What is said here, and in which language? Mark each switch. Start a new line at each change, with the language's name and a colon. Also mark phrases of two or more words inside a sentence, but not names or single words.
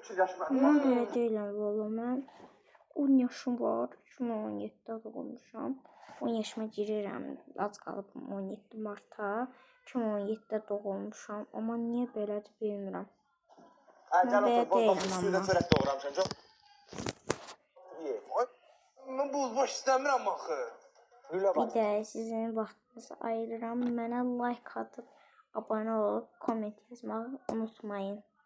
Azerbaijani: Mən necə fikirləşmədim. Mən belə deyiləm valla. Mən 10 yaşım var. 2017-də doğulmuşam. 10 yaşıma girirəm. Az qalıb 17 marta. 2017-də doğulmuşam. Amma niyə belədir bilmirəm.
Turkish: Gel
Azerbaijani: Belə
Turkish: otur, bak
Azerbaijani: deyil
Turkish: suyu da
Azerbaijani: amma.
Turkish: çörek doğramışsın çok. Ye. Ben buzbaş istemiyorum axı. Lülə
Azerbaijani: Bir
Turkish: bak.
Azerbaijani: də sizin vaxtınızı ayırıram. Mənə like atıb, abunə olub, komment yazmağı unutmayın.